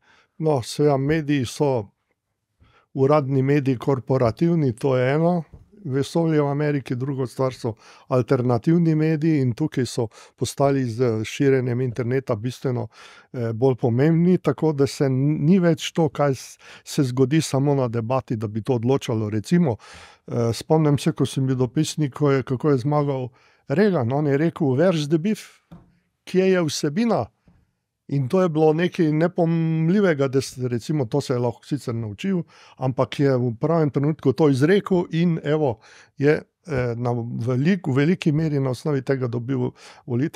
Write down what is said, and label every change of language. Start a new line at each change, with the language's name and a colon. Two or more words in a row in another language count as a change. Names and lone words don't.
Slovenian: No, seveda, mediji so uradni mediji korporativni, to je eno, vesolje v Ameriki, drugo stvar so alternativni mediji in tukaj so postali z širjenjem interneta bistveno bolj pomembni, tako da se ni več to, kaj se zgodi samo na debati, da bi to odločalo. Recimo, spomnim se, ko sem bil dopisnik, kako je zmagal Reagan, on je rekel,
English: where's the beef?
Slovenian: Kje je vsebina? In to je bilo nekaj nepomljivega, da recimo to se je lahko sicer naučil, ampak je v pravem trenutku to izrekel in evo, je v veliki meri na osnovi tega dobil volitve.